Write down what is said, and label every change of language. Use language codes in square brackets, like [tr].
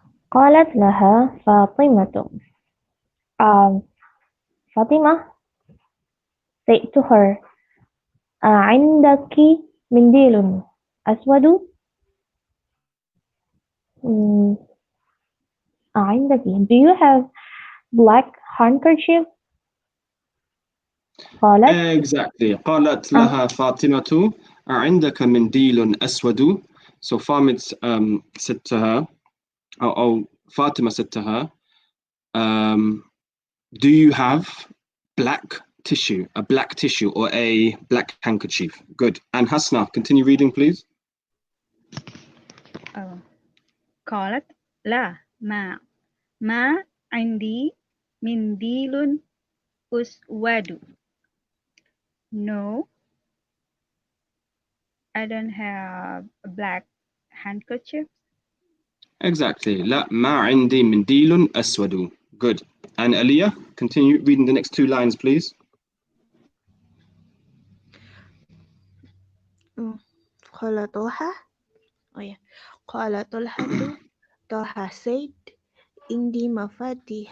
[ar] قالت لها فاطمة [en] Fatima said to her, [ar] عندك منديل أسود؟ عندك [en] Do you have black handkerchief? [ar] قالت [en] Exactly. [ar] قالت لها فاطمة عندك منديل أسود. [en] So said to her, Fatima said to her, do you have a black tissue or a black handkerchief? Good. And Hasna, continue reading, please. [ar] قالت لا ما عندي منديل أسود. [en] No, I don't have a black handkerchief. Exactly. [ar] لا ما عندي منديل أسود. [en] Good. And Aliyah, continue reading the next two lines, please. [ar] قال طلحة قال طلحة [en] said [ar] عندي مفاتيح